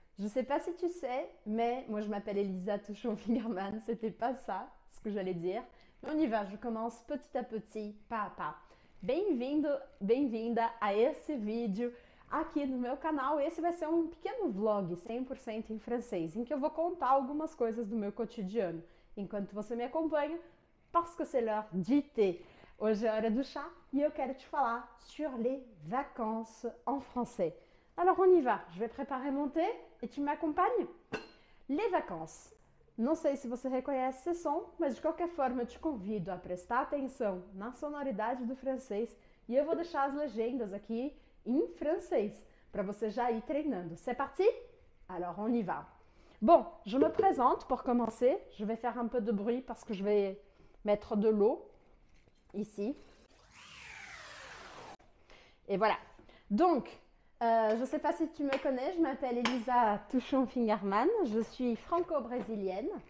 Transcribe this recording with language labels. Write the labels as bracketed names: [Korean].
[French] Je ne sais pas si tu sais, mais moi je m'appelle Elisa Touchon-Fingerman. C'était pas ça ce que j'allais dire. Mais on y va, je commence petit à petit, pas à pas. [Portuguese] Bem-vindo, bem-vinda a esse vídeo aqui no meu canal. Esse vai ser um pequeno vlog 100% em francês, em que eu vou contar algumas coisas do meu cotidiano, enquanto você me acompanha, [French] parce que c'est l'heure du thé. [Portuguese] Hoje é hora do chá e eu quero te falar [French] sur les vacances en français. Alors on y va, je vais préparer mon thé et tu [Portuguese] m'acompanhes? [French] Les vacances. [Portuguese] Não sei se você reconhece esse som, mas de qualquer forma eu te convido a prestar atenção na sonoridade do francês e eu vou deixar as legendas aqui em francês para você já ir treinando. [French] C'est parti? Alors on y va. Bon, je me présente pour commencer. Je vais faire un peu de bruit parce que je vais mettre de l'eau ici. Et voilà. Donc, je ne sais pas si tu me connais, je m'appelle Elisa Touchon-Fingerman, je suis franco-brésilienne.